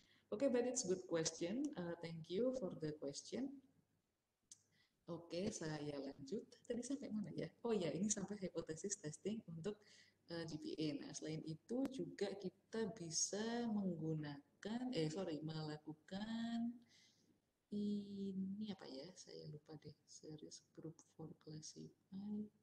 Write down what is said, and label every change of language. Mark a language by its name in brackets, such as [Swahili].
[English] Okay, but it's good question. Thank you for the question. [Indonesian] Oke, saya lanjut. Tadi sampai mana ya? Oh ya, ini sampai hipotesis testing untuk GPA. Nah, selain itu juga kita bisa menggunakan, melakukan ini apa ya? Saya lupa deh. [English] Series group for classify.